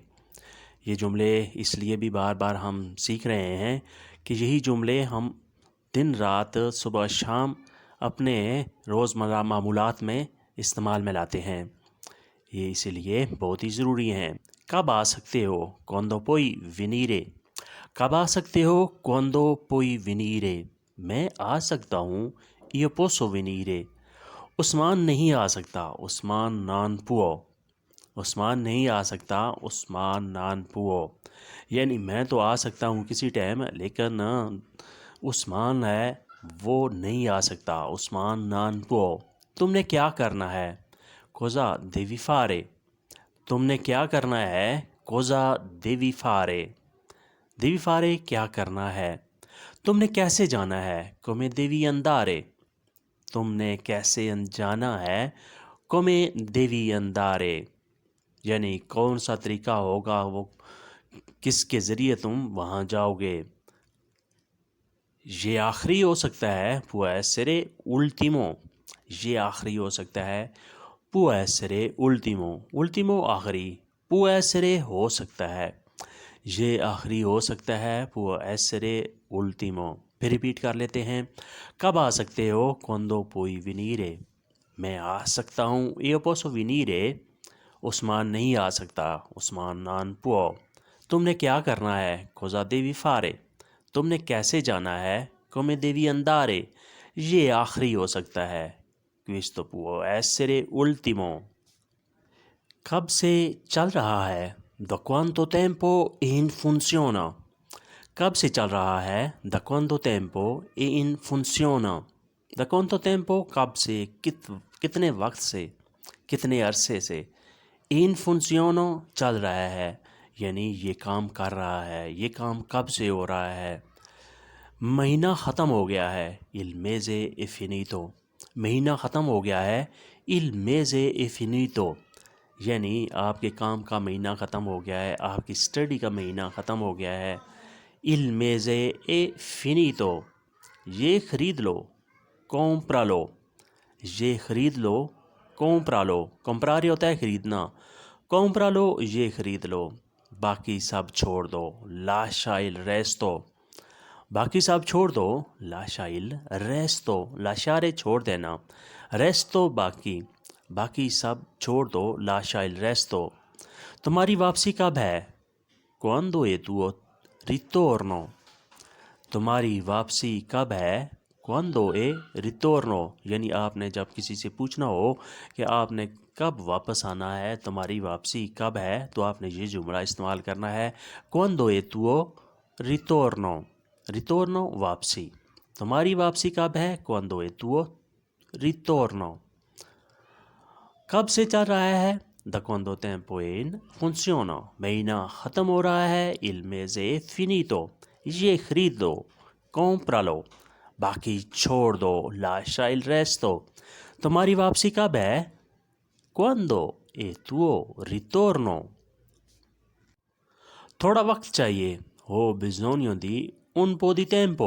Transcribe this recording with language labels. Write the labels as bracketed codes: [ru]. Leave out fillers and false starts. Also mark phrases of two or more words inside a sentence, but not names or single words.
[ur] یہ جملے اس لیے بھی بار بار ہم سیکھ رہے ہیں کہ یہی جملے ہم دن رات صبح شام اپنے روزمرہ معمولات میں استعمال میں لاتے ہیں۔ یہ اسی لیے بہت ہی ضروری ہیں۔ کب آ سکتے ہو؟ [it] quando puoi venire۔ [ur] کب آ سکتے ہو؟ [it] quando puoi venire۔ [ur] میں آ سکتا ہوں [it] io posso venire۔ [ur] عثمان نہیں آ سکتا، عثمان [it] non può۔ [ur] عثمان نہیں آ سکتا، عثمان [it] non può۔ [ur] یعنی میں تو آ سکتا ہوں کسی ٹائم، لیکن عثمان ہے وہ نہیں آ سکتا، عثمان [it] non può۔ [ur] تم نے کیا کرنا ہے؟ [it] cosa devi fare۔ [ur] تم نے کیا کرنا ہے؟ [it] cosa devi fare۔ devi fare [ur] کیا کرنا ہے۔ تم نے کیسے جانا ہے؟ [it] come devi andare۔ [ur] تم نے کیسے جانا ہے؟ [it] come devi andare۔ [ur] یعنی کون سا طریقہ ہوگا، وہ کس کے ذریعے تم وہاں جاؤ گے۔ یہ آخری ہو سکتا ہے [it] può essere ultimo۔ [ur] یہ آخری ہو سکتا ہے [it] può essere ultimo۔ [ur] ultimo آخری، [it] può essere [ur] ہو سکتا ہے، یہ آخری ہو سکتا ہے [it] può essere ultimo۔ [ur] پھر ریپیٹ کر لیتے ہیں۔ کب آ سکتے ہو؟ [it] quando puoi venire۔ [ur] میں آ سکتا ہوں [it] io posso venire۔ [ur] عثمان نہیں آ سکتا، عثمان [it] non può۔ [ur] تم نے کیا کرنا ہے؟ [it] cosa devi fare۔ [ur] تم نے کیسے جانا ہے؟ [it] come devi andare۔ [ur] یہ آخری ہو سکتا ہے، [it] questo può essere ultimo۔ [ur] کب سے چل رہا ہے؟ [it] da quanto tempo è in funziona۔ [ur] کب سے چل رہا ہے؟ [it] da quanto tempo è in funziona۔ da quanto tempo [ur] کب سے، کتنے وقت سے، کتنے عرصے سے۔ [it] in funziona [ur] چل رہا ہے، یعنی یہ کام کر رہا ہے، یہ کام کب سے ہو رہا ہے۔ مہینہ ختم ہو گیا ہے، [it] il mese è finito۔ [ur] مہینہ ختم ہو گیا ہے، [it] il mese è finito۔ [ur] یعنی آپ کے کام کا مہینہ ختم ہو گیا ہے، آپ کی اسٹڈی کا مہینہ ختم ہو گیا ہے۔ [it] il mese è finito۔ [ur] یہ خرید لو، [it] compralo۔ [ur] یہ خرید لو، compralo۔ comprare ہوتا ہے خریدنا، compralo یہ خرید لو۔ باقی سب چھوڑ دو، [it] lascia il resto۔ [ur] باقی سب چھوڑ دو، [it] lascia il resto۔ [ur] lasciare چھوڑ دینا، resto باقی، باقی سب چھوڑ دو، [it] lascia il resto۔ [ur] تمہاری واپسی کب ہے؟ [it] quando è tuo ritorno۔ [ur] تمہاری واپسی کب ہے؟ [it] quando è ritorno۔ [ur] یعنی آپ نے جب کسی سے پوچھنا ہو کہ آپ نے کب واپس آنا ہے، تمہاری واپسی کب ہے، تو آپ نے یہ جملہ استعمال کرنا ہے [it] quando è tuo ritorno۔ [ur] ritorno واپسی، تمہاری واپسی کب ہے؟ [it] quando è tuo ritorno۔ [ur] کب سے چل رہا ہے؟ [it] da quanto tempo è in funziona۔ [ur] مہینہ ختم ہو رہا ہے، [it] il mese è finito۔ [ur] یہ خرید لو، compralo۔ باقی چھوڑ دو، [it] lascia il resto۔ [ur] تمہاری واپسی کب ہے؟ quando è tuo ritorno۔ تھوڑا وقت چاہیے، [it] ho bisogno di un po' di tempo۔